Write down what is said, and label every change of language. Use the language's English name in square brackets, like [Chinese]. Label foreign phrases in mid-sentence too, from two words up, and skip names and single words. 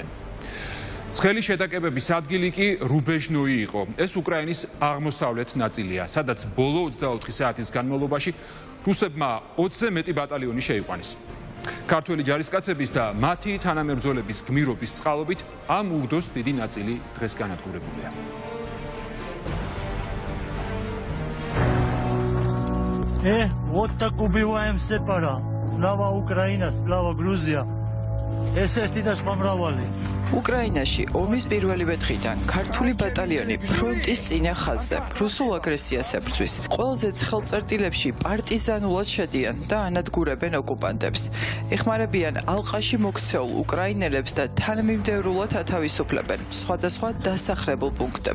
[Georgian] ცხელი შეტაკებების ადგილი კი რუბეჟნოი იყო. ეს უკრაინის აღმოსავლეთ ნაწილია, სადაც ბოლო 24 საათის განმავლობაში რუსებმა 20-ზე მეტი ბატალიონი შეიყვანეს. ქართველი ჯარისკაცების და მათი თანამებრძოლების გმირობის წყალობით ამ ურდოს დიდი ნაწილი დღეს განადგურებულია. [Russian] Вот так убиваем сепара. Слава Украина, слава Грузия. [Georgian] ეს ერთი და სხვა მრავალი. უკრაინაში ომის პირველივე დღიდან ქართული ბატალიონი ფრონტის წინა ხაზზე რუსულ აგრესიას ებრძვის. ყველაზე ცხელ წერტილებში პარტიზანულად შედიან და ანადგურებენ ოკუპანტებს. ეხმარებიან ალყაში მოქცეულ უკრაინელებს და თანამიმდევრულად ათავისუფლებენ სხვადასხვა დასახლებულ პუნქტებს.